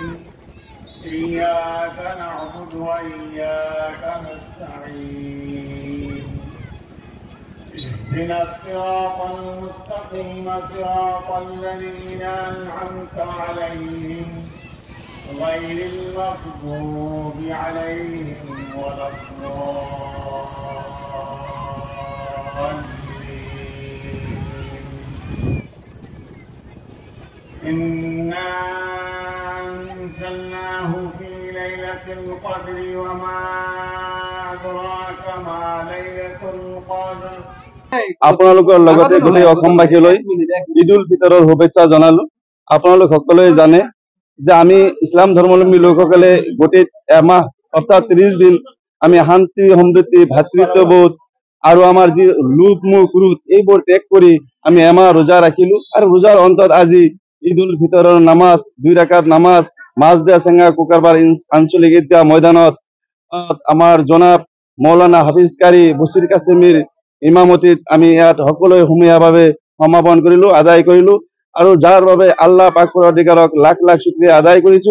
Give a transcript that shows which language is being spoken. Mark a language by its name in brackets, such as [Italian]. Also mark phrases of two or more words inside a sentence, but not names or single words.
[Arabic] إياك نعبد وإياك نستعين اهدنا الصراط المستقيم صراط الذين أنعمت عليهم غير المغضوب عليهم ولا الضالين إنا أنزلناه في ليلة القدر وما أدراك ما ليلة القدر [Assamese] আপোনালোকৰ লগতে গোটেই অসমবাসীলৈ ঈদ উল ফিতৰৰ শুভেচ্ছা জনালো। আপোনালোক সকলোৱে জানে যে আমি ইছলাম ধৰ্মাৱলম্বী লোকসকলে গোটেই এমাহ অৰ্থাৎ 30 দিন আমি শান্তি সমৃদ্ধি ভাতৃত্ববোধ আৰু আমাৰ যি লোভ মোহ ক্ৰোধ এইবোৰ ত্যাগ কৰি আমি এমাহ ৰোজা ৰাখিলো আৰু ৰোজাৰ অন্তত আজি ঈদ উল ফিতৰৰ নামাজ 2 ৰাকাত নামাজ মাজদিয়া চেঙ্গা কুকাৰবাৰ আঞ্চলিক ঈদগাহ ময়দানত আমাৰ জনাব মৌলানা হাফিজ কাৰী বছিৰ কাছিমিৰ ইমামতিত আমি ইয়াত সকলোৱে সমূহীয়াভাৱে সমাপন কৰিলো আদায় কৰিলো আৰু যাৰ বাবে আল্লাহ পাক পৰৱৰ্তীকাৰক লাখ লাখ শুকৰিয়া আদায় কৰিছো।